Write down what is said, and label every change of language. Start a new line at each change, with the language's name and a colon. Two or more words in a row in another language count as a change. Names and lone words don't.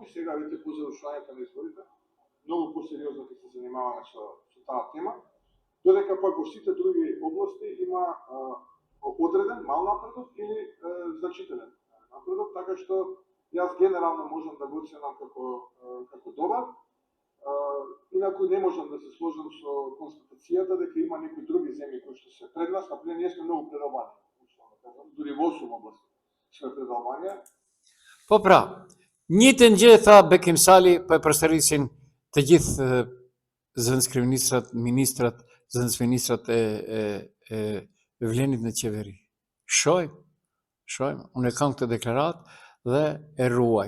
Macedonian: И сега веќе по завршувањето на изборите многу посериозно ќе се занимаваме со таа тема, додека пак во сите други области има одреден мал напредок или значителен напредок, така што јас генерално можам да го оценам како добар. Инаку не можам да се сложам со констатацијата дека има некои други земји кои што се пред нас, например ние сме многу пред Албанија. Дури во 8 области сме пред Албанија.
Albanian: Po pra, njëtën gjë tha Bekim Sali, po e përsërisin të gjithë zëvendëskryeministrat, ministrat, zëvendësministrat e vlenit në qeveri. Shojmë, unë e kam këtë deklarat dhe e ruaj.